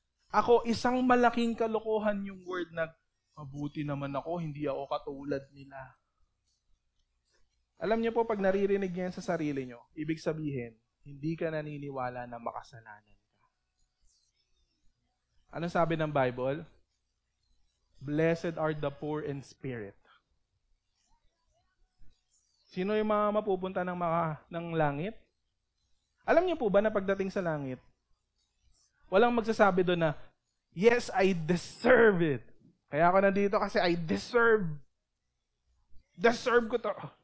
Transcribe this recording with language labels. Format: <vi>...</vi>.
<tl>Ako, isang malaking kalokohan yung word na mabuti naman ako, hindi ako katulad nila. Alam niyo po, pag naririnig niyo yan sa sarili niyo, ibig sabihin, hindi ka naniniwala na makasalanan ka. Ano sabi ng Bible?</tl> <en>Blessed are the poor in spirit.</en> <tl>Sino yung mga mapupunta ng langit? Alam niyo po ba na pagdating sa langit, walang magsasabi doon na,</tl> <en>yes, I deserve it.</en> <tl>Kaya ako nandito kasi I deserve ko to.</tl>